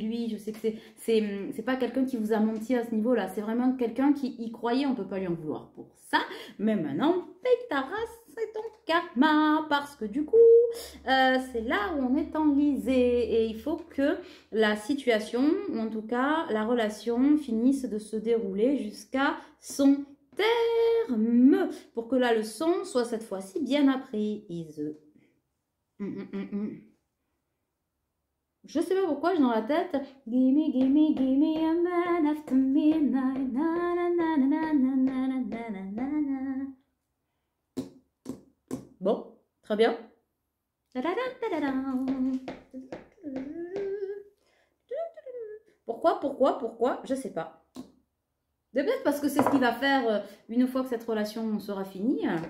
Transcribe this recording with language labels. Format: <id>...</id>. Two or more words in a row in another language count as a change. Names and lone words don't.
<fr>lui, je sais que c'est pas quelqu'un qui vous a menti à ce niveau-là, c'est vraiment quelqu'un qui y croyait, on peut pas lui en vouloir pour ça, mais maintenant, paye ta race, c'est ton karma, parce que du coup, c'est là où on est enlisé, et il faut que la situation, ou en tout cas la relation, finisse de se dérouler jusqu'à son terme, pour que la leçon soit cette fois-ci bien apprise. Je sais pas pourquoi j'ai dans la tête</fr> <en>gimme a man after midnight. Na, na, na, na, na, na, na, na, na.</en> <fr>Bon, très bien. Pourquoi? Je sais pas. De peut-être parce que c'est ce qu'il va faire une fois que cette relation sera finie.</fr>